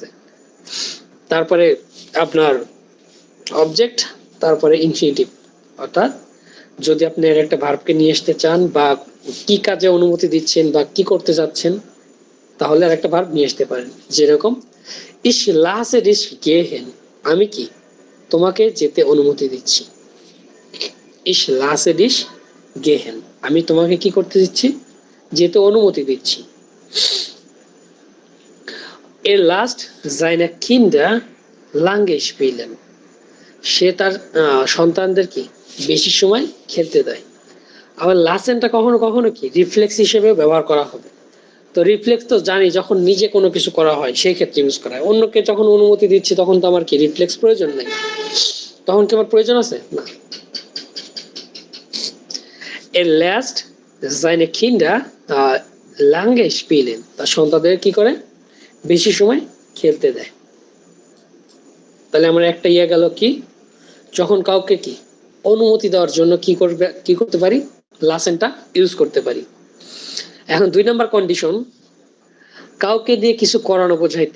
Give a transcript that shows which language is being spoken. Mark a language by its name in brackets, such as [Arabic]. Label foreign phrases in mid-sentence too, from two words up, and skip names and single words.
[Bangla] তারপরে আপনার অবজেক্ট, তারপরে ইনফিনিটিভ। অর্থাৎ যদি আপনি একটা ভার্বকে নিয়ে আসতে চান বা কি কাজে অনুমতি দিচ্ছেন বা কি করতে যাচ্ছেন, তাহলে আর একটা ভার্ব নিয়ে আসতে পারেন। যেরকম [German] Ich lasse dich gehen. [Bangla] আমি কি তোমাকে যেতে অনুমতি দিচ্ছি। [German] Ich lasse dich gehen. [Bangla] আমি তোমাকে কি করতে দিচ্ছি? যেতে অনুমতি দিচ্ছি। [German] Er lasst seine Kinder lange spielen. [Bangla] সে তার সন্তানদের কি বেশি সময় খেলতে দেয়। আবার লাসেনটা কখনো কখনো কি রিফ্লেক্স হিসেবে ব্যবহার করা হবে। তো রিফ্লেক্স তো জানি যখন নিজে কোনো কিছু করা হয় সেই ক্ষেত্রে ইউজ করা হয়। অন্যকে যখন অনুমতি দিচ্ছি তখন তো আমার কি রিফ্লেক্স প্রয়োজন নাই, তখন কি আমার প্রয়োজন আছে না। [German] Er lässt seine Kinder lange spielen. [Bangla] তার সন্তানদের কি করে বেশি সময় খেলতে দেয়। তাহলে আমার একটা ইয়ে গেল কি, যখন কাউকে কি অনুমতি দেওয়ার জন্য কি করতে পারি, লাসেনটা ইউজ করতে পারি। এখন 2 নাম্বার কন্ডিশন, কাউকে দিয়ে কিছু করানো বোঝাইতে।